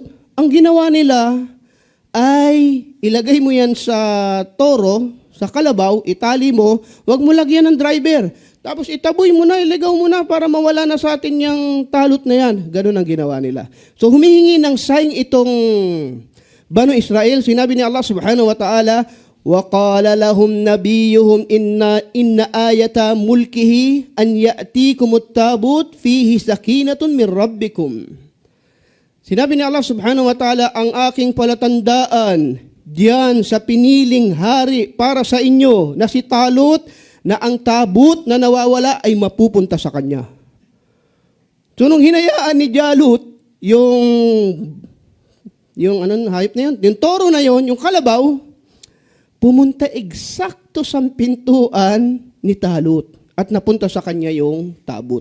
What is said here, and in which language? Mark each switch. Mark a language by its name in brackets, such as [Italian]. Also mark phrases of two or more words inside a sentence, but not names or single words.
[Filipino] Ang ginawa nila ay ilagay mo yan sa toro, sa kalabaw, itali mo, wag mo lagyan ng driver. Tapos itaboy mo na, iligaw mo na para mawala na sa atin yung talot na yan. Ganun ang ginawa nila. So humihingi ng sign itong Banu Israel. Sinabi ni Allah [Arabic] سبحانه وتعالى, وَقَالَ لَهُمْ نَبِيُّهُمْ إِنَّ آيَةَ مُلْكِهِ أَنْ يَأْتِيكُمُ التَّابُوتُ فِيهِ سَكِينَةٌ مِّن رَبِّكُمْ. [Filipino] Sinabi ni Allah [Arabic] سبحانه وتعالى, [Filipino] ang aking palatandaan diyan sa piniling hari para sa inyo na si Talut, na ang tabut na nawawala ay mapupunta sa kanya. So nung hinayaan ni Jalut, yung hayop na yun, yung toro na yun, yung kalabaw, pumunta eksakto sa pintuan ni Talut at napunta sa kanya yung tabut.